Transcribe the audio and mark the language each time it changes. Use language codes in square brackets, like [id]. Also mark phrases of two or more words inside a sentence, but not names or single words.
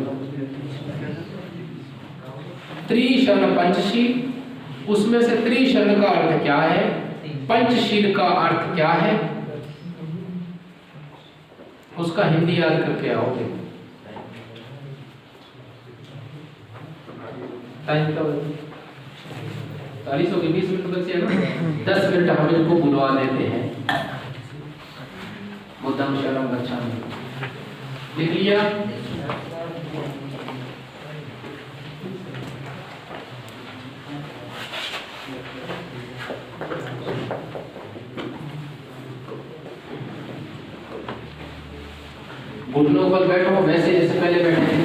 [hi] त्रिशरण पंचशील, उसमें से त्रिशरण का अर्थ क्या है, पंचशील का अर्थ क्या है, उसका हिंदी याद करके आओगे। टाइम का 40 हो गए, 20 मिनट बचे हैं ना। 10 मिनट हम इनको बुलवा देते हैं। [pi] बुद्धं शरणं गच्छामि, [hi] लिख लिया? घुटनों पर बैठो वैसे जैसे पहले बैठे थे।